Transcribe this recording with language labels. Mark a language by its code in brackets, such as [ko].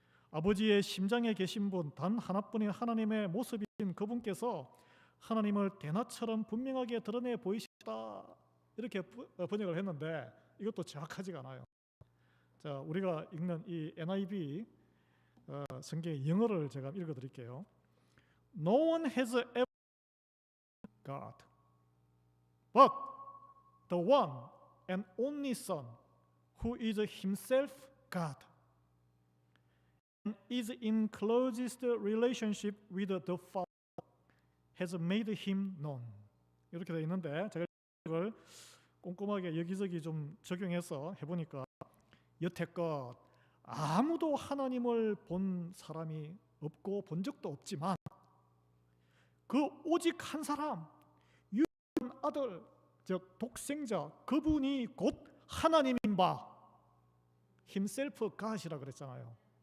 [ko] 아버지의 심장에 계신 분 단 하나뿐인 하나님의 모습이신 그분께서 하나님을 대낮처럼 분명하게 드러내 보이셨다. 이렇게 번역을 했는데 이것도 정확하지가 않아요. 자, 우리가 읽는 이 NIV 성경의 영어를 제가 읽어드릴게요. [en] No one has ever seen God, but the one and only Son, who is himself God, and is in closest relationship with the Father, has made him known. [ko] 이렇게 되어 있는데 제가 이걸 꼼꼼하게 여기저기 좀 적용해서 해보니까 여태껏 아무도 하나님을 본 사람이 없고 본 적도 없지만 그 오직 한 사람 유일한 아들 즉 독생자 그분이 곧 하나님인 바 [en] himself God [ko] 이라 그랬잖아요.